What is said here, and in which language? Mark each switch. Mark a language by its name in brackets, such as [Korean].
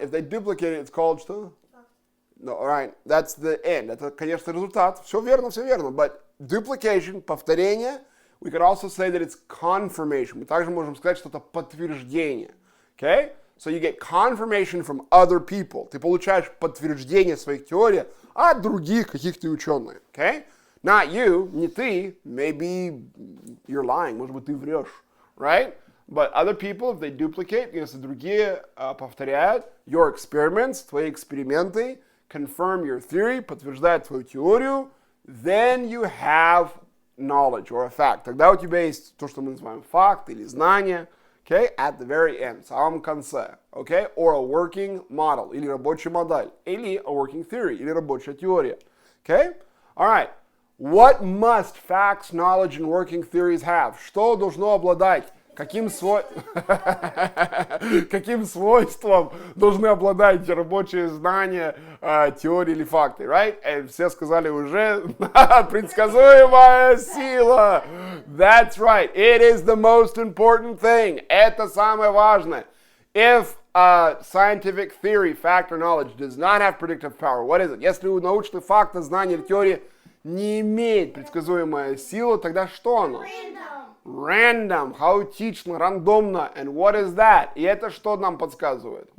[English] If they duplicate it, it's called [Russian] что? [English] No, all right. That's the end. [Russian] Это, конечно, результат. Все верно. [English] But duplication, [Russian] повторение, [English] we could also say that it's confirmation. [Russian] Мы также можем сказать, что это подтверждение. [English] Okay? So you get confirmation from other people. [Russian] Ты получаешь подтверждение своих теорий от других каких-то ученых. Okay? [English] Not you, [Russian] не ты. [English] Maybe you're lying. [Russian] Может быть, ты врешь. [English] Right? But other people, if they duplicate, [Russian] если другие повторяют [English] your experiments, [Russian] твои эксперименты, [English] confirm your theory, [Russian] подтверждают твою теорию, [English] then you have knowledge or a fact. [Russian] Тогда у тебя есть то, что мы называем факт или знание. [English] Okay, at the very end, [Russian] в самом конце, [English] okay, or a working model, [Russian] или рабочая модель, [English] или a working theory, [Russian] или рабочая теория, [English] okay, all right, what must facts, knowledge, and working theories have? [Russian] Что должно обладать? Каким свойством должны обладать рабочие знания, теории или факты, right? И все сказали уже, предсказуемая сила. [English] That's right. It is the most important thing. [Russian] Это самое важное. [English] If a scientific theory, fact, or knowledge does not have predictive power, what is it? [Russian] Если у научных фактов, знаний или теории не имеет предсказуемая сила, тогда что оно? [English] Random, [Russian] хаотично, рандомно. [English] And what is that? [Russian] И это что нам подсказывает?